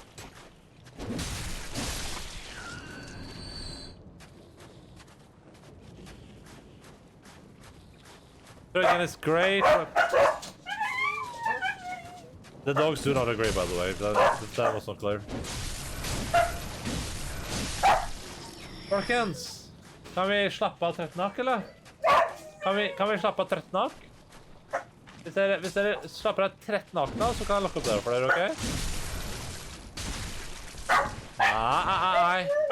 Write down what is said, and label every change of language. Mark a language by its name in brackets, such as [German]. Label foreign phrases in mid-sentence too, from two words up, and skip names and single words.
[English] So again, it's great. The dogs do not agree, by the way. That was not clear. [Norwegian] Folkens! Kan vi slappe av 13 hakk, eller? Kan vi slappe av 13 hakk? Hvis dere slapper av 13 hakk nå, så kan jeg lokke opp dere for dere, ok? Nei.